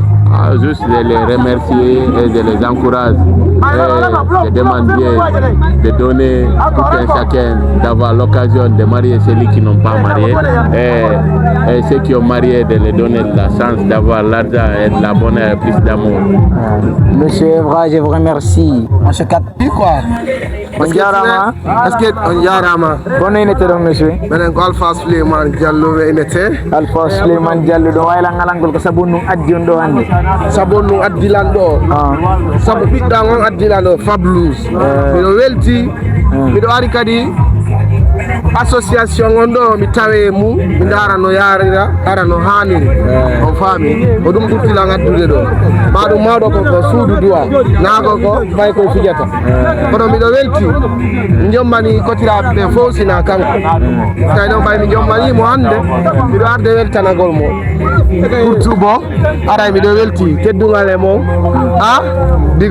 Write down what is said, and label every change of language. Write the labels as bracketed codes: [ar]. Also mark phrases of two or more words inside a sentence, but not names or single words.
[fr] Juste de les remercier et de les encourager et de demander de donner tout un chacun d'avoir l'occasion de marier ceux qui n'ont pas marié et ceux qui ont marié de les donner la chance d'avoir l'argent et de la bonheur et plus d'amour. Monsieur Evra, je vous remercie. On se capte plus quoi? [ff] On jarama. [fr] Est-ce que [ff] on jarama? [fr] Bonne unité donc monsieur. [ff] Benen ko Alpha Souleymane Diallo unité. Alpha Souleymane Diallo do wayla ngalangol ko sabonu addi on do hande. Sabonu addilan do. Sabu bidda on addilan do Fablouz. Mido welti. Mido ari kadi association on ɗo mi tawe mum mi dara no yarira ara no haniri on faami ko ɗum ɓurtila ngaddude ɗo maɗum mawɗo ko suudu duwa nago ko fay koye fijata kono miɗo welti mi jommani kotiraɓe ɓe fof sina kanko tawi ɗon ɓay mi jommanimo hande miɗo arde weltanagol mo [fr] surtout bon [ff] aray miɗo welti teddugal e mo a diga